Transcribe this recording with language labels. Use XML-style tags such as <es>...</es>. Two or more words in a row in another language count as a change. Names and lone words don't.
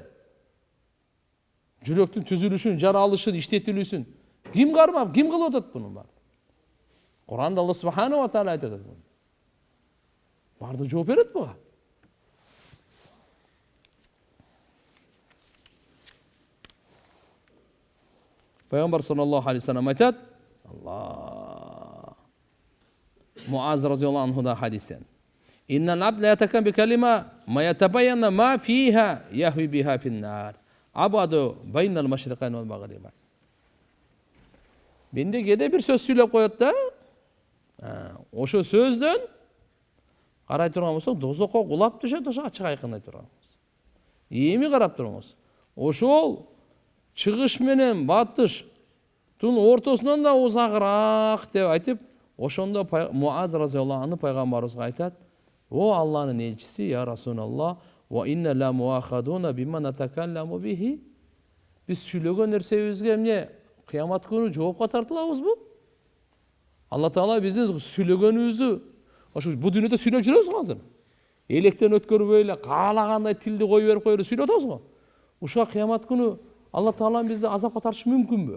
<ky>Жүрөктүн түзүлүшүн, жаралышын, иштетилүүсүн ким кармап, ким кылып атат буну бар? Куранда</ky> <ar>الله سبحانه وتعالى</ar> <ky>айтат. Барды жооп берет буга. Пайгамбар</ky> <ar>صلى الله عليه وسلم</ar> <ky>айтат: Алла. Муаз</ky> <ar>رضي الله عنه</ar> <ky>хадистен.</ky> <ar>إن العبد ليتكلم بالكلمة ما يتبين ما فيها يهوي بها في النار. أبعد بين المشرقين والمغربين.</ar> <ky>Менде кээде бир сөз сүйлөп коет да, ошо сөздөн карай турган болсок дозокко кулап түшөт, ошо ачык айкындай турганбыз. Эми карап туруңуз. Ошол чыгыш менен батыштын ортосунан да узагыраак деп айтып, ошондо Муаз</ky> <ar>رضي الله عنه</ar> <ky>пайгамбарыбызга айтат: "О Алланын элчиси,</ky> <ar>يا رسول الله, وإنا لمؤاخذون بما نتكلم به."</ar> <ky>Биз сүйлөгөн нерсебизге эмне кыямат күнү жоопко тартылабызбы? Алла Таала биздин сүйлөгөнүбүздү ошо бул дүйнөдө сүйлөп жүрөбүз го азыр. Электен өткөрбөй эле каалагандай тилди кое берип сүйлөп атабыз го. Ушуга кыямат күнү Алла Таала бизди азапка тартышы мүмкүнбү?</ky>